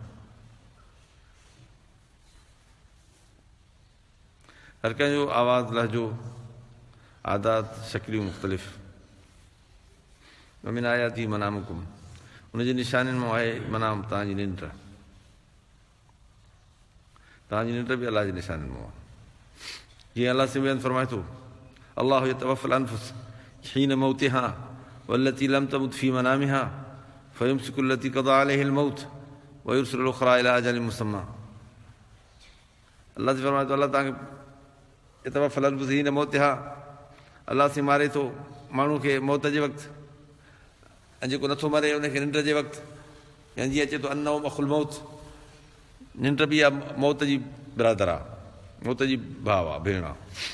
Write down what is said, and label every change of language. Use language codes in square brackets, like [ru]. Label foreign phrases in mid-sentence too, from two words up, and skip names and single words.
[sd] हर कंहिंजो आवाज़, लहजो, आदात, शकिलियूं मुख़्तलिफ़। [ar] من آياته منامكم, [sd] उनजी निशानियुनि मां आहे मनाम, तव्हांजी निंड, तव्हांजी निंड बि अलाह जी निशानियुनि मां आहे। जीअं अलाह सिबहन फरमाए थो, [ar] الله يتوفى الأنفس حين موتها والتي لم تمت في منامها فيمسك التي قضى عليها الموت ويرسل الأخرى إلى أجل مسمى. [sd] अलाह से फरमाए थो, अलाह तव्हांखे [ar] يتوفى الأنفس حين موتها, [sd] अलाह से मारे थो माण्हू खे मौत जे वक़्तु, ऐं जेको नथो मरे उनखे निंड जे वक़्तु, या जीअं अचे थो [ar] النوم أخو الموت, [sd] निंड बि आहे मौत जी बिरादर आहे, मौत जी भाउ आहे, भेण आहे।